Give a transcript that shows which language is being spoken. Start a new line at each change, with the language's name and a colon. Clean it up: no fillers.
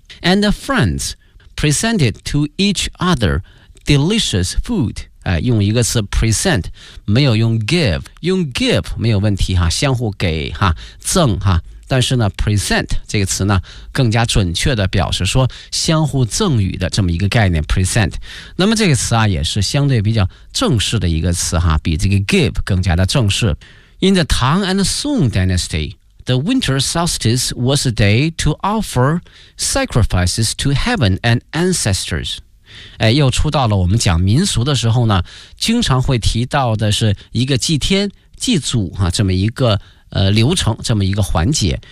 English: and the friends presented to each other delicious food，
Chinese: 用一个词 present， 没有用 give， 用 give 没有问题哈，相互给哈，赠哈，但是呢 present 这个词呢更加准确的表示说相互赠予的这么一个概念 present。那么这个词啊也是相对比较正式的一个词哈，比这个 give 更加的正式。
English: In the Tang and Song Dynasty, the winter solstice was a day to offer sacrifices to heaven and ancestors。
Chinese: 又出到了我们讲民俗的时候呢，经常会提到的是一个祭天祭祖哈，这么一个流程，这么一个环节。